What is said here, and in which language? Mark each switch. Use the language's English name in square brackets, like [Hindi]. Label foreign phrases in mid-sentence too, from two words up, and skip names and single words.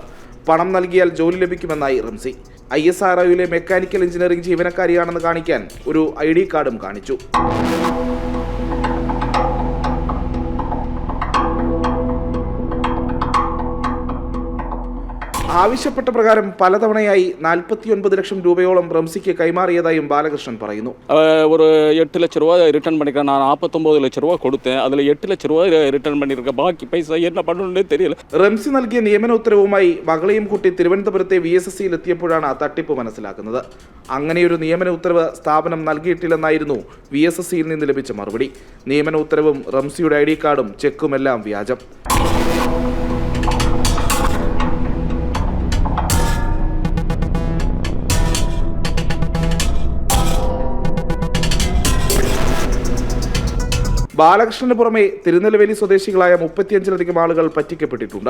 [Malayalam] പണം നൽകിയാൽ ജോലി ലഭിക്കുമെന്നായി റംസി. ISROയിലെ മെക്കാനിക്കൽ എഞ്ചിനീയറിംഗ് ജീവനക്കാരിയാണെന്ന് കാണിക്കാൻ ഒരു ID കാർഡും കാണിച്ചു. ആവശ്യപ്പെട്ട പ്രകാരം പലതവണയായി 49 ലക്ഷം രൂപയോളം റംസിക്ക് കൈമാറിയതായും ബാലകൃഷ്ണൻ പറയുന്നു. [Tamil] ஒரு 8 லட்ச ரூபா ரிட்டர்ன் பண்ணிக்கிறேன். நான் 49 லட்ச ரூபா கொடுத்தேன். அதில் 8 லட்ச ரூபா ரிட்டர்ன் பண்ணியிருக்கேன். பாக்கி பைசா என்ன பண்ணணும்னே தெரியல. [Malayalam] റംസി നൽകിയ നിയമന ഉത്തരവുമായി മകളെയും കൂട്ടി തിരുവനന്തപുരത്തെ VSSCയിൽ എത്തിയപ്പോഴാണ് തട്ടിപ്പ് മനസ്സിലാക്കുന്നത്. അങ്ങനെയൊരു നിയമന ഉത്തരവ് സ്ഥാപനം നൽകിയിട്ടില്ലെന്നായിരുന്നു VSSCയിൽ നിന്ന് ലഭിച്ച മറുപടി. നിയമന ഉത്തരവും റംസിയുടെ ID കാർഡും ചെക്കുമെല്ലാം വ്യാജം. ബാലകൃഷ്ണന് പുറമെ തിരുനെൽവേലി സ്വദേശികളായ 35ലധികം ആളുകൾ പറ്റിക്കപ്പെട്ടിട്ടുണ്ട്.